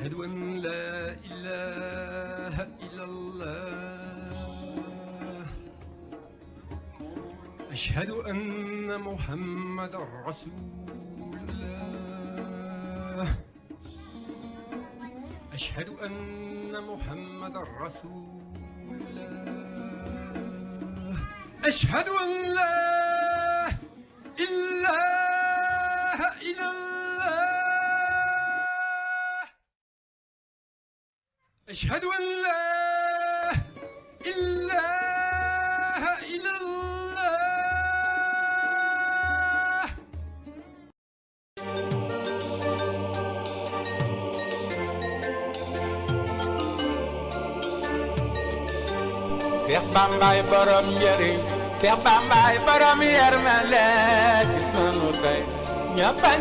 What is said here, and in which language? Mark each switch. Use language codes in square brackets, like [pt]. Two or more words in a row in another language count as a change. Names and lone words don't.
[ar] أشهد أن لا إله إلا الله أشهد أن محمد رسول الله أشهد أن محمد رسول الله أشهد أن لا إله إلا الله أشهد أن لا إله إلا الله [wo] Seex Bambaay borom njëriñ Seex Bambaay borom yërmande gis nanu tey ñëpp a